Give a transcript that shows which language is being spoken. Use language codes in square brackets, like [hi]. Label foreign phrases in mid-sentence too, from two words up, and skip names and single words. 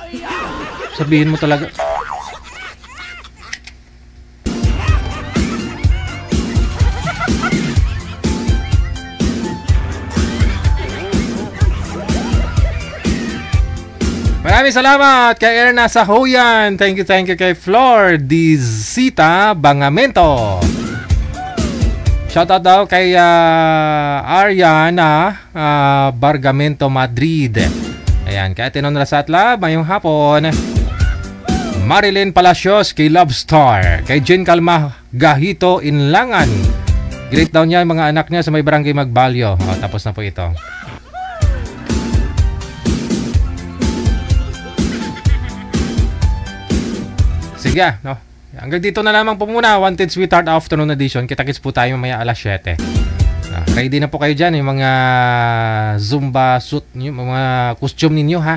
[tl] Sabihin mo talaga. Maraming salamat kay Erna Sahoyan. Thank you kay Flor Dizita Bangamento. Shoutout daw kay Ariana Bargamento Madrid. Ayan, kay Tinon Rasatla, [hil] mayong hapon. [tl] Marilyn Palacios kay Love Star. Kay Jen Calma Gahito Inlangan. Great daw niya mga anak niya sa may barangay Magbalyo. Tapos na po ito. Sige, no? Hanggang dito na lamang po muna. Wanted Sweetheart Afternoon Edition. Kita-kits po tayo mamaya alas 7. Ready na po kayo dyan, yung mga Zumba suit nyo, mga costume ninyo ha.